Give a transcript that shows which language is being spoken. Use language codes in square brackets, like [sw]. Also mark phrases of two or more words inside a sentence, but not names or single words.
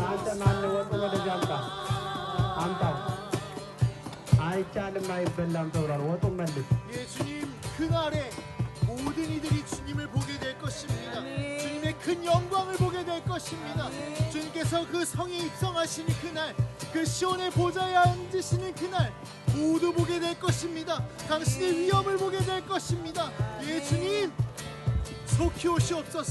[am] ማን ወጡ ወደዚህ አምጣ አምጣው አይቻልም አይበላም ተብሏል። ወጡ መልስ [ko] 예수님 그날에 모든 이들이 주님을 보게 될 것입니다. 주님의 큰 영광을 보게 될 것입니다. 주님께서 그 성에 입성하시는 그날, 그 시온의 보좌에 앉으시는 그날 모두 보게 될 것입니다. 당신의 위엄을 보게 될 것입니다. 예수님 속히 오시옵소서.